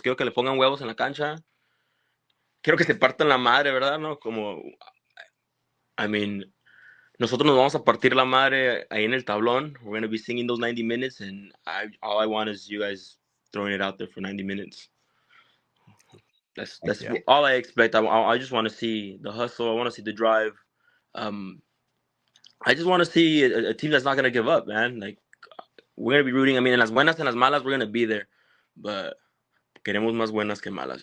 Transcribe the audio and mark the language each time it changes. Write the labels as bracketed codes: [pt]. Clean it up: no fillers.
[es] Quiero que le pongan huevos en la cancha. Quiero que se partan la madre, ¿verdad? No, como, [en] I mean, [es] nosotros nos vamos a partir la madre ahí en el tablón. [en] We're gonna be singing those 90 minutes, and all I want is you guys throwing it out there for 90 minutes. That's all I expect. I just want to see the hustle. I want to see the drive. I just want to see a team that's not gonna give up, man. Like we're gonna be rooting. I mean, [es] en las buenas, en las malas, [en] we're gonna be there. [es] But queremos más buenas que malas.